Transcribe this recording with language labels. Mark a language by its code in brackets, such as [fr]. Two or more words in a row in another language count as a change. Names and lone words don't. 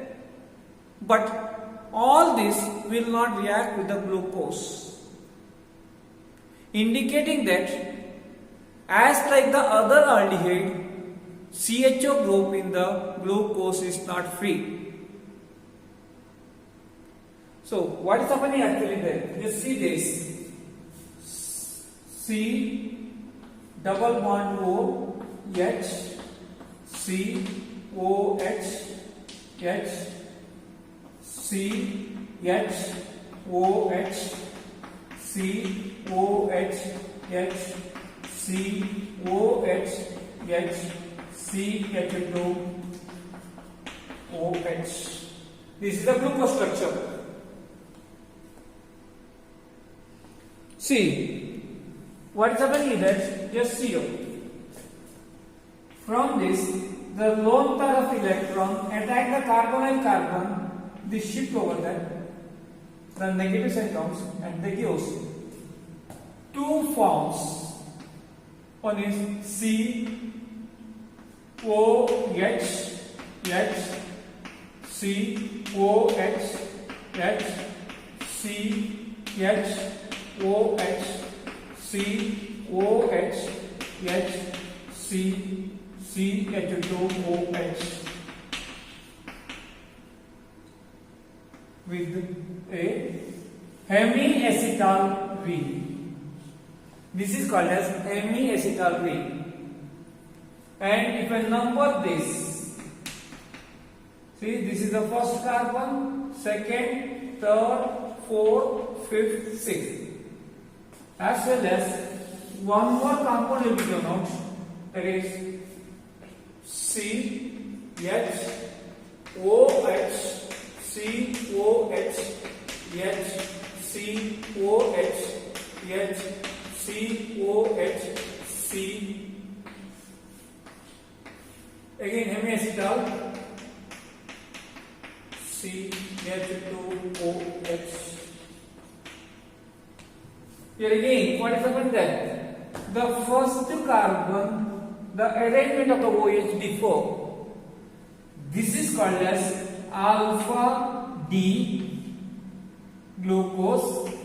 [en] But all this will not react with the glucose, indicating that as like the other aldehyde, CHO group in the glucose is not free. So what is happening actually there? Just see this. C double bond O H C O H H C H O H C O H H C O H H C H2 OH. This is the glucose structure. See, what is happening is that, just see here. From this, the lone pair of electron attack the carbonyl carbon, this shift over there, the negative sign comes and they give two forms. One is C O H H C O H H C H O H C O H H C C H2OH with a hemiacetal ring. This is called as hemiacetal ring. And if I number this, see, this is the first carbon, second, third, fourth, fifth, sixth. As well as one more compound will be given out, that is C H O H C O H H C O H H C O H C. Again hemiacetal CH2OH. Here again, what is happening there? The first carbon, the arrangement of the OH before, this is called as alpha D glucose.